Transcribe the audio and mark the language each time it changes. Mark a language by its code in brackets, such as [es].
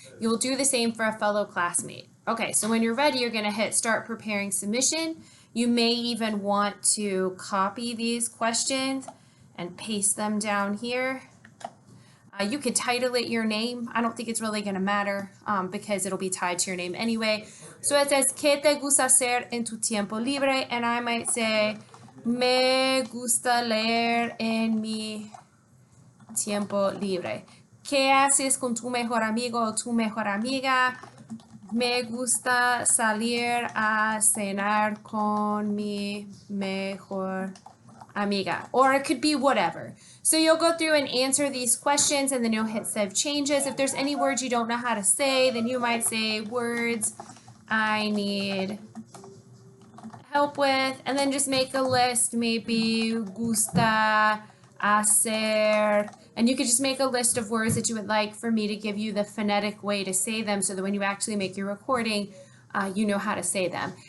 [en] You will do the same for a fellow classmate. Okay, so when you're ready, you're going to hit start preparing submission. You may even want to copy these questions and paste them down here. You could title it your name. I don't think it's really going to matter because it'll be tied to your name anyway. So it says, [es] ¿Qué te gusta hacer en tu tiempo libre? [en] And I might say, [es] me gusta leer en mi tiempo libre. ¿Qué haces con tu mejor amigo o tu mejor amiga? Me gusta salir a cenar con mi mejor amiga. [en] Or it could be whatever. So you'll go through and answer these questions, and then you'll hit save changes. If there's any words you don't know how to say, then you might say words I need help with, and then just make a list. Maybe [es] gusta hacer, [en] and you could just make a list of words that you would like for me to give you the phonetic way to say them, so that when you actually make your recording, you know how to say them.